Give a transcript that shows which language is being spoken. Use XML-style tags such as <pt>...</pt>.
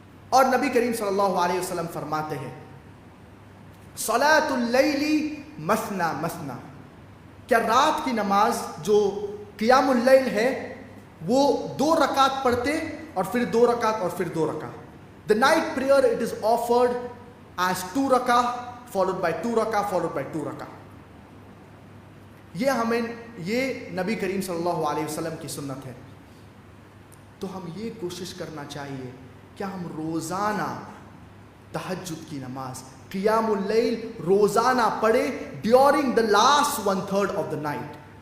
<ur>اور نبی کریم صلی اللہ علیہ وسلم فرماتے ہیں</ur> <ar>صلاۃ اللیل مثنی مثنی،</ar> <ur>کیا رات کی نماز جو قیام اللیل ہے وہ 2 رکعت پڑھتے اور پھر 2 رکعت اور پھر 2 رکعت.</ur> <en>The night prayer it is offered as 2 rakah followed by 2 rakah followed by 2 rakah.</en> <ur>یہ نبی کریم صلی اللہ علیہ وسلم کی سنت ہے. تو ہم یہ کوشش کرنا چاہیے کہ ہم روزانہ تہجد کی نماز، قیام اللیل روزانہ پڑھے</ur> <en>During the last 1/3 of the night.</en>